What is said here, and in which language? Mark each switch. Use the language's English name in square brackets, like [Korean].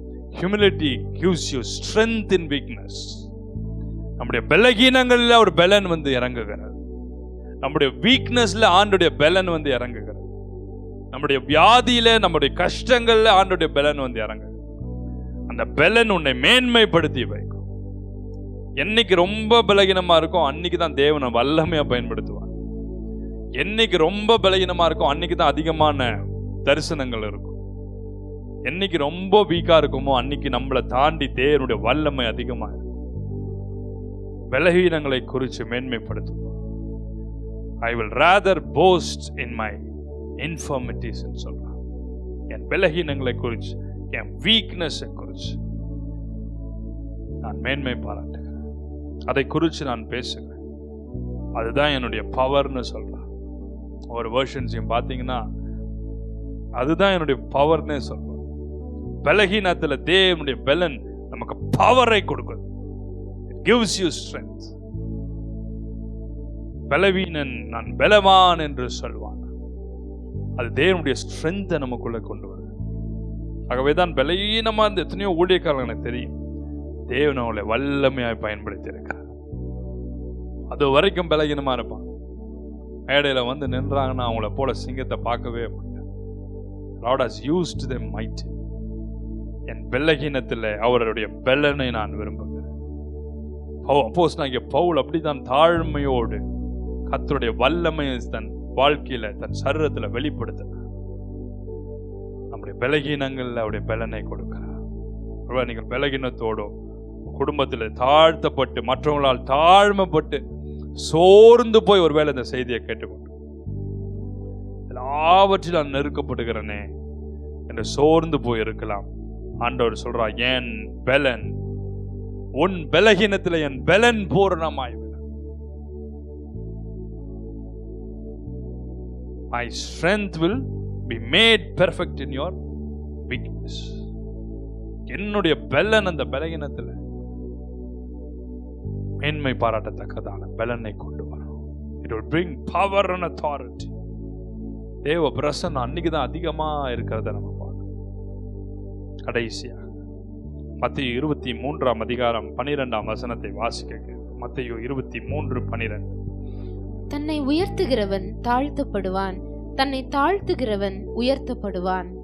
[English] Humility gives you strength in weakness. [Tamil] நம்முடைய பலகீனங்களில் ஒரு பலன் வந்து இறங்குகிறது. நம்முடைய வீக்னஸ்ல ஆண்டுடைய பலன் வந்து இறங்குகிறது. நம்முடைய வியாதியில, நம்முடைய கஷ்டங்கள்ல ஆண்டுடைய பலன் வந்து இறங்குகிறது. அந்த பலன் உன்னை மேன்மைப்படுத்தி வைக்கும். என்னைக்கு ரொம்ப பலகீனமா இருக்கும் அன்னைக்கு தான் தேவனை வல்லமையா பயன்படுத்துவார். என்னைக்கு ரொம்ப பலகீனமா இருக்கும் அன்னைக்கு தான் அதிகமான தரிசனங்கள் இருக்கும். என்னைக்கு ரொம்ப வீக்கா இருக்குமோ அன்னைக்கு நம்மளை தாண்டி தேவனுடைய வல்லமை அதிகமா இருக்கும். பலகீனங்களை குறித்து மேன்மைப்படுத்துவார். [English] I will rather boast in my infirmities [Tamil] ன்னு சொல்றான். என் பலகீனங்களை குறித்து, என் வீக்னஸ் குறித்து நான் மேன்மை பாராட்டுகிறேன். அதை குறித்து நான் பேசுகிறேன். அதுதான் என்னுடைய பவர்னு சொல்றான். ஒரு வெர்ஷன்ஸையும் பார்த்தீங்கன்னா அதுதான் என்னுடைய பவர்னே சொல்றேன். பலகீனத்துல தேவனுடைய பலன் நமக்கு பவரை கொடுக்குது. [English] It gives you strength. [Tamil] பலவீனன் நான் பலவான் என்று சொல்வான். அது தேவனுடைய ஸ்ட்ரென்த்தை நமக்குள்ள கொண்டு வருது. ஆகவேதான் பலவீனமா இருந்த எத்தனையோ ஊழியக்காரர்கள் எனக்கு தெரியும், தேவன் அவளை வல்லமையாய் பயன்படுத்தி இருக்கிறார். அது வரைக்கும் பலகீனமா இருப்பான். மேடையில வந்து நின்றாங்கன்னா அவங்கள போல சிங்கத்தை பார்க்கவே முடியாது. [English] God has used them mighty. [Tamil] என் பலகீனத்தில் அவருடைய பலனை நான் விரும்புகிறேன். அப்போஸ்தலனாகிய பவுல் அப்படித்தான் தாழ்மையோடு கர்த்தருடைய வல்லமையை தன் வாழ்க்கையில, தன் சரீரத்துல வெளிப்படுத்தினார். நம்முடைய பலகீனங்கள்ல அவருடைய பலனை கொடுக்கிறார். நீங்கள் பலகீனத்தோடு குடும்பத்தில் தாழ்த்தப்பட்டு, மற்றவங்களால் தாழ்மைப்பட்டு சோர்ந்து போய் ஒருவேளை இந்த செய்தியை கேட்டுக்கொண்டு எல்லாவற்றில் நான் நெருக்கப்படுகிறேனே என்று சோர்ந்து போய் இருக்கலாம். ஆண்டவர் சொல்றா, என் பலன், உன் பலகீனத்தில் என் பலன் பூரணமாய், [English] my strength will be made perfect in your weakness. [Tamil] என்னுடைய பலன் அந்த பலகீனத்தில் மேன்மை பாராட்டத்தக்கதான பலனை கொண்டு வரும். [English] It will bring power and authority. [Tamil] தேவ பிரசன்னம் அன்னைக்கு தான் அதிகமா இருக்கிறத நம்ம பார்க்கணும். கடைசியாக மத்தேயு 23:12 வாசிக்க. மத்தேயு 23:12. தன்னை உயர்த்துகிறவன் தாழ்த்தப்படுவான், தன்னை தாழ்த்துகிறவன் உயர்த்தப்படுவான்.